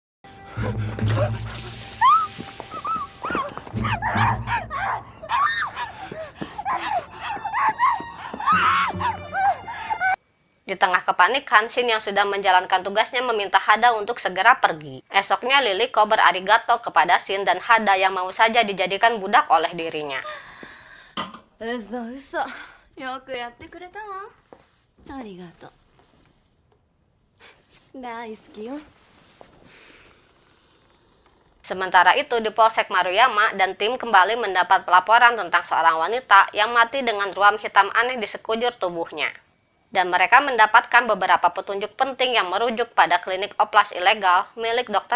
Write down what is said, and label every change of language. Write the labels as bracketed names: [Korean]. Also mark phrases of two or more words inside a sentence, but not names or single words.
[Indonesian] Di tengah kepanikan, Shin yang sedang menjalankan tugasnya meminta Hada untuk segera pergi. Esoknya Liliko berarigato kepada Shin dan Hada yang mau saja dijadikan budak oleh dirinya. [Japanese] 嘘嘘よくやってくれたわありがとう大好きよ [Indonesian] Sementara itu di Polsek Maruyama dan tim kembali mendapat pelaporan tentang seorang wanita yang mati dengan ruam hitam aneh di sekujur tubuhnya. Dan mereka mendapatkan beberapa petunjuk penting yang merujuk pada klinik oplas ilegal milik Dr.